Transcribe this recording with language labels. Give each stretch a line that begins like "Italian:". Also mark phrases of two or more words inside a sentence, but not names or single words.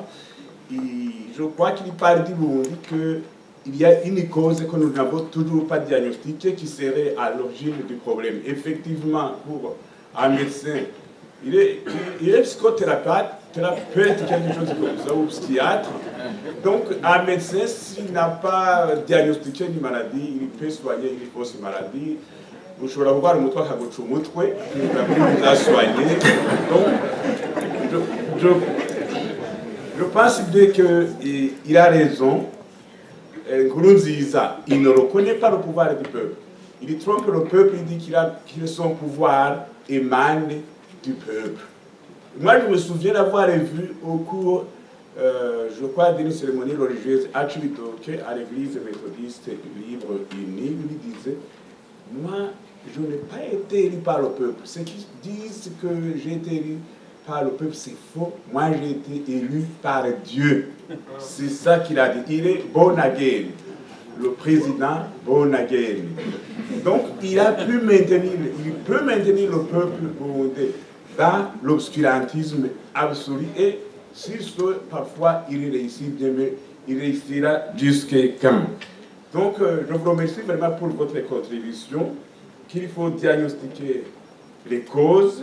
French: Et je crois qu'il parle du Burundi qu'il y a une cause que nous n'avons toujours pas diagnostiquée qui serait à l'origine du problème. Effectivement, pour un médecin, il est psychothérapeute, quelque chose comme ça, ou psychiatre. Donc, un médecin, s'il n'a pas diagnostiqué une maladie, il peut soigner une fausse maladie.
Rundi: Ushobora kurwara umutwe akaguca umutwe,
French: vous a soigné. Donc, je pense bien qu'il a raison. Nkurunziza, il ne reconnaît pas le pouvoir du peuple. Il trompe le peuple, il dit que son pouvoir émane du peuple. Moi, je me souviens d'avoir vu au cours, je crois, d'une cérémonie religieuse à Chibitoke, à l'église méthodiste libre unie, il disait, moi, je n'ai pas été élu par le peuple. Ceux qui disent que j'ai été élu par le peuple, c'est faux. Moi, j'ai été élu par Dieu. C'est ça qu'il a dit. Il est
English: born again.
French: Le président
English: born again.
French: Donc, il peut maintenir le peuple burundais dans l'obscurantisme absolu. Et s'il souhaite, parfois, il réussit bien, mais il réussira jusqu'à quand. Donc, je vous remercie vraiment pour votre contribution, qu'il faut diagnostiquer les causes.